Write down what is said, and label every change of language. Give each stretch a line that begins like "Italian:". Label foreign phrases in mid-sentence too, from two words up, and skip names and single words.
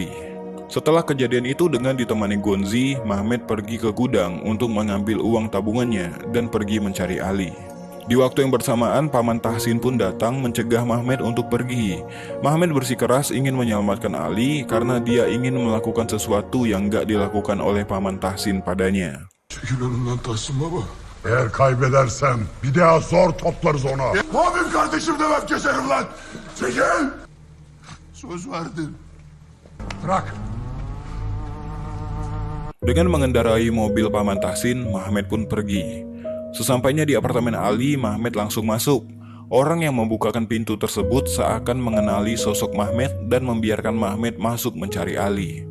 Indonesian: Setelah kejadian itu dengan ditemani Gonzi, Mehmet pergi ke gudang untuk mengambil uang tabungannya dan pergi mencari Ali. Di waktu yang bersamaan, Paman Tahsin pun datang mencegah Mehmet untuk pergi. Mehmet bersikeras ingin menyelamatkan Ali karena dia ingin melakukan sesuatu yang gak dilakukan oleh Paman Tahsin padanya.
Turkish: Çekil önümden Tahsin baba. Eğer kaybedersem bir daha zor toplarız ona. Abim kardeşim demem keserim lan. Çekil. Söz verdin. Bırak.
Indonesian: Dengan mengendarai mobil Paman Tahsin, Mehmet pun pergi. Sesampainya di apartemen Ali, Mehmet langsung masuk. Orang yang membukakan pintu tersebut seakan mengenali sosok Mehmet dan membiarkan Mehmet masuk mencari Ali.